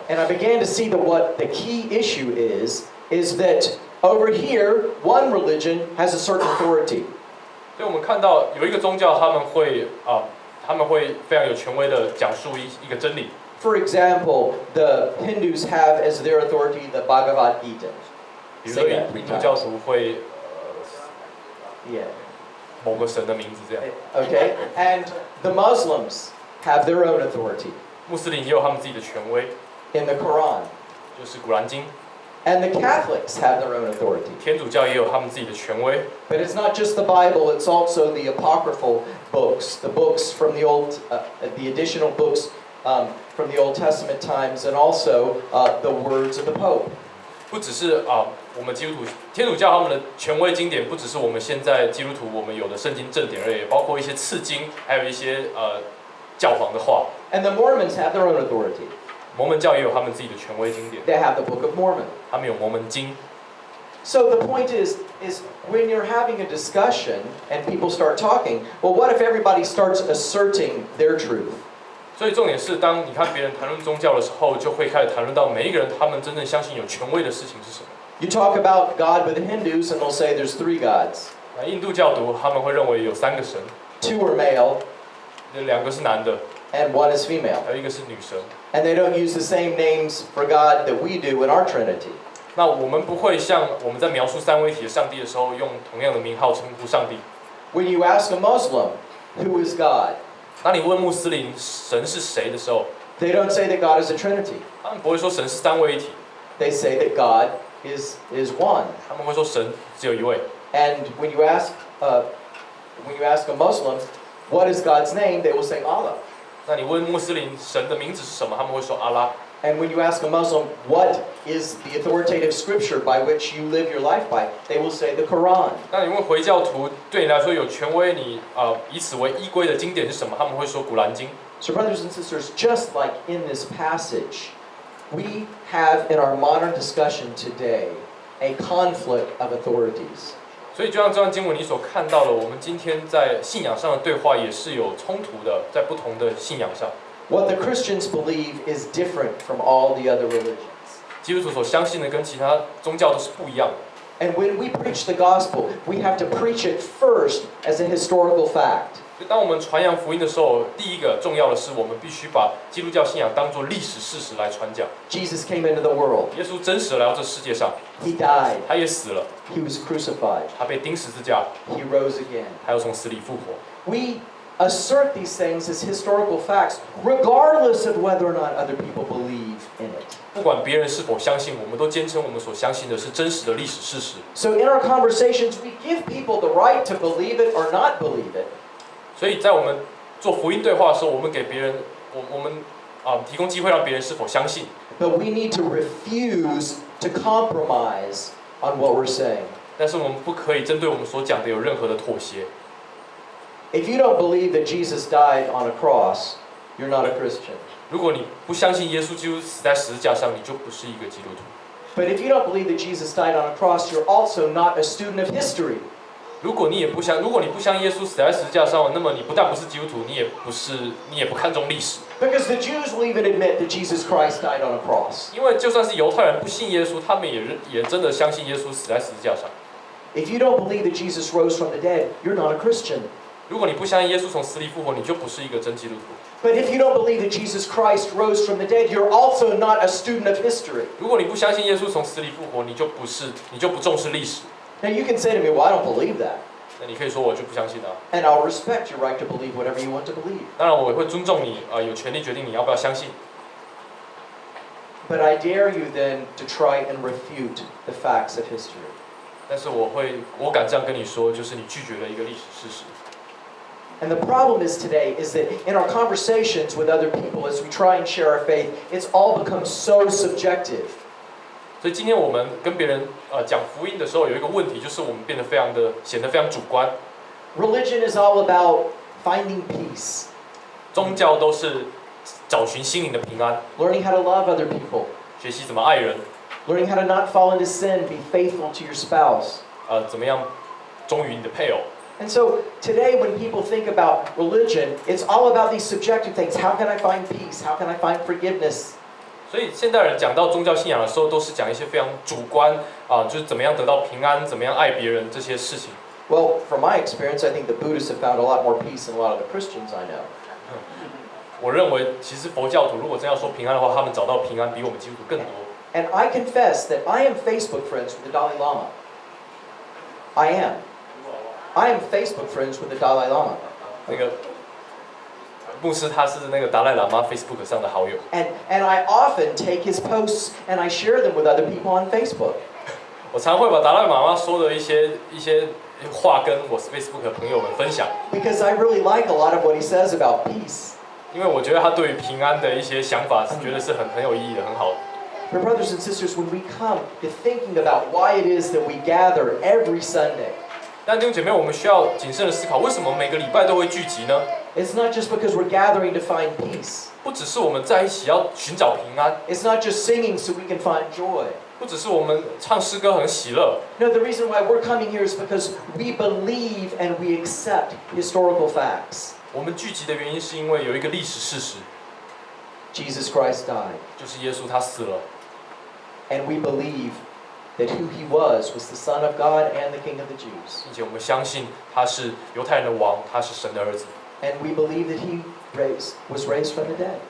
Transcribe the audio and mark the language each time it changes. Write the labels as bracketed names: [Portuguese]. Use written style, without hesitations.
[English] And I began to see that what the key issue is that over here, one religion has a certain authority. [Chinese] 所以我们看到有一个宗教，他们会非常有权威的讲述一个真理。 [English] For example, the Hindus have as their authority the Bhagavad Gita. [Chinese] 比如说印度教徒会 [English] Yeah. [Chinese] 某个神的名字这样。 [English] Okay. And the Muslims have their own authority [Chinese] 穆斯林也有他们自己的权威， [English] in the Quran. [Chinese] 就是古兰经。 [English] And the Catholics have their own authority. [Chinese] 天主教也有他们自己的权威。 [English] But it's not just the Bible, it's also the apocryphal books, the books from the the additional books from the Old Testament times, and also the words of the Pope. [Chinese] 不只是我们基督徒天主教他们的权威经典，不只是我们现在基督徒我们有的圣经正典而已，包括一些次经，还有一些教皇的话。 [English] And the Mormons have their own authority. [Chinese] 摩门教也有他们自己的权威经典， [English] They have the Book of Mormon. [Chinese] 他们有摩门经。 [English] So the point is when you're having a discussion and people start talking, well, what if everybody starts asserting their truth? [Chinese] 所以重点是，当你看别人谈论宗教的时候，就会开始谈论到每一个人他们真正相信有权威的事情是什么。 [English] You talk about God with the Hindus and they'll say there's 3 gods. [Chinese] 那印度教徒他们会认为有3个神 [English] ，2 are male, [Chinese] ，2个是男的， [English] and 1 is female. [Chinese] 还有1个是女神。 [English] And they don't use the same names for God that we do in our Trinity. [Chinese] 那我们不会像我们在描述三位一体的上帝的时候，用同样的名号称呼上帝。 [English] When you ask a Muslim, who is God? [Chinese] 当你问穆斯林神是谁的时候， [English] They don't say that God is a Trinity. [Chinese] 他们不会说神是三位一体， [English] They say that God is one. [Chinese] 他们会说神只有一位。 [English] And when you ask a Muslim, what is God's name? They will say Allah. [Chinese] 那你问穆斯林神的名字是什么，他们会说阿拉。 [English] And when you ask a Muslim, what is the authoritative scripture by which you live your life by? They will say the Quran. [Chinese] 那你问回教徒，对你来说有权威，你以此为依归的经典是什么？他们会说古兰经。 [English] So brothers and sisters, just like in this passage, we have in our modern discussion today a conflict of authorities. [Chinese] 所以就像这段经文你所看到的，我们今天在信仰上的对话也是有冲突的，在不同的信仰上。 [English] What the Christians believe is different from all the other religions. [Chinese] 基督徒所相信的跟其他宗教都是不一样的。 [English] And when we preach the gospel, we have to preach it first as a historical fact. [Chinese] 当我们传扬福音的时候，第一个重要的是，我们必须把基督教信仰当作历史事实来传讲。 [English] Jesus came into the world. [Chinese] 耶稣真实的来到这世界上， [English] He died. [Chinese] 他也死了， [English] He was crucified. [Chinese] 他被钉十字架， [English] He rose again. [Chinese] 还有从死里复活。 [English] We assert these things as historical facts, regardless of whether or not other people believe in it. [Chinese] 不管别人是否相信，我们都坚称我们所相信的是真实的历史事实。 [English] So in our conversations, we give people the right to believe it or not believe it. [Chinese] 所以在我们做福音对话的时候，我们给别人，我们提供机会让别人是否相信。 [English] But we need to refuse to compromise on what we're saying. [Chinese] 但是我们不可以针对我们所讲的有任何的妥协。 [English] If you don't believe that Jesus died on a cross, you're not a Christian. [Chinese] 如果你不相信耶稣基督死在十字架上，你就不是一个基督徒。 [English] But if you don't believe that Jesus died on a cross, you're also not a student of history. [Chinese] 如果你不相信耶稣死在十字架上，那么你不但不是基督徒，你也不看重历史。 [English] Because the Jews will even admit that Jesus Christ died on a cross. [Chinese] 因为就算是犹太人不信耶稣，他们也真的相信耶稣死在十字架上。 [English] If you don't believe that Jesus rose from the dead, you're not a Christian. [Chinese] 如果你不相信耶稣从死里复活，你就不是一个真基督徒。 [English] But if you don't believe that Jesus Christ rose from the dead, you're also not a student of history. [Chinese] 如果你不相信耶稣从死里复活，你就不重视历史。 [English] Now you can say to me, well, I don't believe that. [Chinese] 那你可以说我就不相信啊。 [English] And I'll respect your right to believe whatever you want to believe. [Chinese] 当然我也会尊重你，有权利决定你要不要相信。 [English] But I dare you then to try and refute the facts of history. [Chinese] 但是我敢这样跟你说，就是你拒绝了一个历史事实。 [English] And the problem is today is that in our conversations with other people as we try and share our faith, it's all become so subjective. [Chinese] 所以今天我们跟别人讲福音的时候，有一个问题，就是我们变得显得非常主观。 [English] Religion is all about finding peace. [Chinese] 宗教都是找寻心灵的平安， [English] Learning how to love other people. [Chinese] 学习怎么爱人， [English] Learning how to not fall into sin, be faithful to your spouse. [Chinese] 怎么样忠于你的配偶。 [English] And so today when people think about religion, it's all about these subjective things. How can I find peace? How can I find forgiveness? [Chinese] 所以现代人讲到宗教信仰的时候，都是讲一些非常主观就是怎么样得到平安，怎么样爱别人这些事情。 [English] Well, from my experience, I think the Buddhists have found a lot more peace than a lot of the Christians I know. [Chinese] 我认为，其实佛教徒如果真要说平安的话，他们找到平安比我们基督徒更多。 [English] And I confess that I am Facebook friends with the Dalai Lama. I am. I am Facebook friends with the Dalai Lama. [Chinese] 那个牧师他是那个达赖喇嘛 Facebook 上的好友。 [English] And I often take his posts and I share them with other people on Facebook. [Chinese] 我常会把达赖喇嘛说的一些话跟我 Facebook 的朋友们分享。 [English] Because I really like a lot of what he says about peace. [Chinese] 因为我觉得他对于平安的一些想法，觉得是很有意义的，很好的。 [English] But brothers and sisters, when we come to thinking about why it is that we gather every Sunday, [Chinese] 但弟兄姐妹，我们需要谨慎的思考，为什么每个礼拜都会聚集呢？ [English] it's not just because we're gathering to find peace. [Chinese] 不只是我们在一起要寻找平安， [English] It's not just singing so we can find joy. [Chinese] 不只是我们唱诗歌很喜乐。 [English] No, the reason why we're coming here is because we believe and we accept historical facts. [Chinese] 我们聚集的原因是因为有一个历史事实， [English] Jesus Christ died. [Chinese] 就是耶稣他死了， [English] And we believe that who he was the Son of God and the King of the Jews. [Chinese] 并且我们相信他是犹太人的王，他是神的儿子。 [English] And we believe that he was raised from the dead.